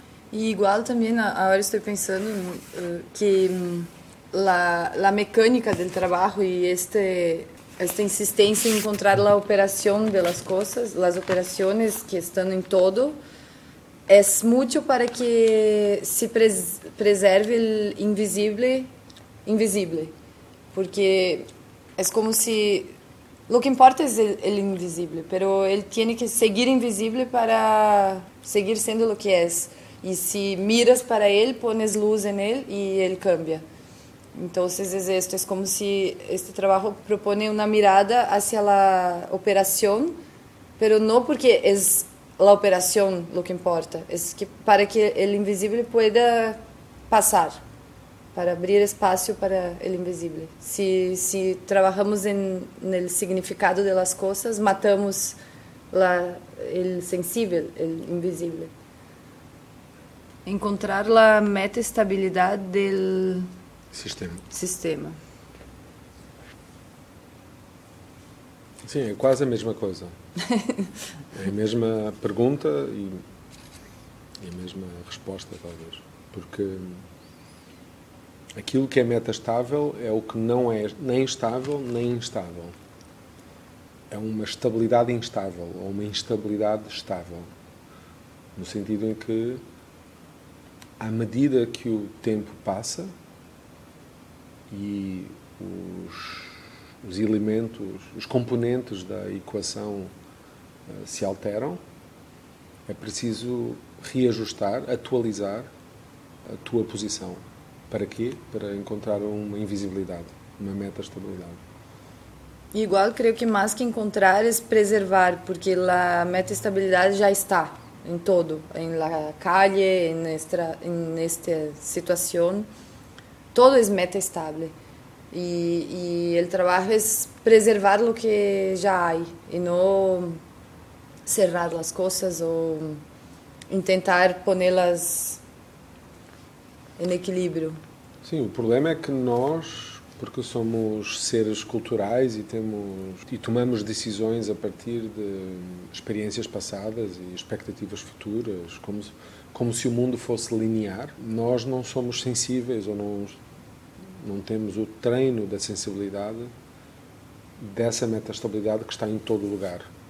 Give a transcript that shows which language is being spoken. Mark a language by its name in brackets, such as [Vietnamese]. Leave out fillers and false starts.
[Portuguese] E igual também, agora estou pensando que a mecânica do trabalho e esta insistência em encontrar a operação das coisas, as operações que estão em todo, é muito para que se preserve o invisível, porque é como se [Spanish] Lo que importa es el invisible, pero él tiene que seguir invisible para seguir siendo lo que es. Y si miras para él, pones luz en él y él cambia. Entonces es esto, es como si este trabajo propone una mirada hacia la operación, pero no porque es la operación lo que importa, es que para que el invisible pueda pasar, para abrir espacio para el invisible. Si trabajamos en el significado de las cosas, matamos el sensible, el invisible. Encontrar la meta estabilidad del sistema. [Portuguese] Sim, é quase a mesma coisa. É a mesma pergunta e a mesma resposta, talvez. Porque aquilo que é meta estável é o que não é nem estável nem instável. É uma estabilidade instável ou uma instabilidade estável. No sentido em que, à medida que o tempo passa e os elementos, os componentes da equação se alteram, é preciso reajustar, atualizar a tua posição. Para quê? Para encontrar uma invisibilidade, uma meta-estabilidade. Igual, creio que mais que encontrar é preservar, porque a meta-estabilidade já está em todo, [Spanish] em la calle, [Portuguese] nesta situação. [Spanish] Todo es meta estable y el trabajo es preservar lo que ya hay y no cerrar las cosas o intentar ponerlas en equilibrio. Sí, el problema es que [Portuguese] nós, porque somos seres culturais [Spanish] y tomamos [Portuguese] decisões a partir de experiências passadas e expectativas futuras, como se o mundo fosse linear, nós não somos sensíveis ou não temos o treino da sensibilidade dessa meta-estabilidade que está em todo lugar.